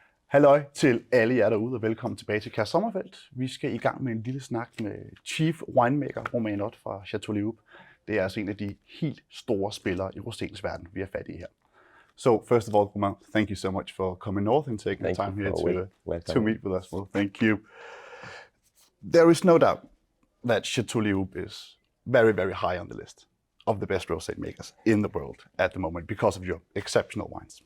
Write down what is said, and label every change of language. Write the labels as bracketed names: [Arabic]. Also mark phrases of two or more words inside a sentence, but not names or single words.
[Danish] Halløj til alle jer derude, og velkommen tilbage til Kjær Sommerfeldt. Vi skal i gang med en lille snak med Chief Winemaker Romain Ott fra Château Léoube. Det er altså en af de helt store spillere i roséens verden, vi er fat i her. [English] So, first of all, Romain, thank you so much for coming north and taking the time here to meet with us. Well, thank you. There is no doubt that Château Léoube is very, very high on the list of the best rosé makers in the world at the moment because of your exceptional wines.